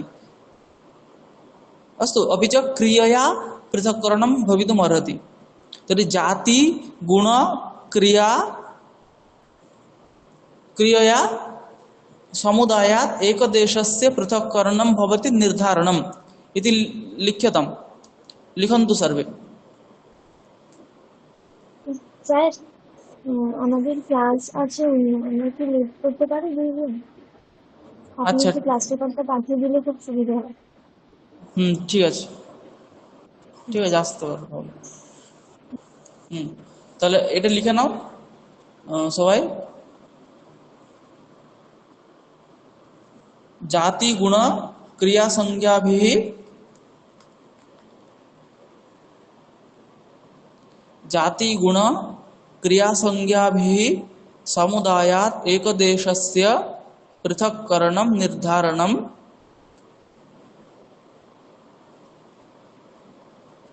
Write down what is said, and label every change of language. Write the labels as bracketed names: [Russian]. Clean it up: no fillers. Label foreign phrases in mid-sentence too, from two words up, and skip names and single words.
[Sanskrit] अस्तु, अपि च क्रियया पृथक्करणं भवितुमर्हति। तर्हि जाति गुण क्रियया समुदायात् एकदेशस्य पृथक्करणं भवति निर्धारणम् इति लिख्यताम्। लिखन्तु सर्वे। [Bangla] স্যার আমাদের ক্লাস আছে, আমরা কি লিভ করতে পারি 2 দিন? আপনি আচ্ছা, একটু ক্লাস পেপারটা পাঠিয়ে দিলে খুব সুবিধা হয়। ঠিক আছে, ঠিক আছে, আসতে পারবো। তাহলে এটা লিখে নাও সবাই। [Sanskrit] जाति गुण क्रिया संज्ञाभिः जाति गुण क्रिया संज्ञाभिः समुदायात् एकदेशस्य पृथक्करणं निर्धारणं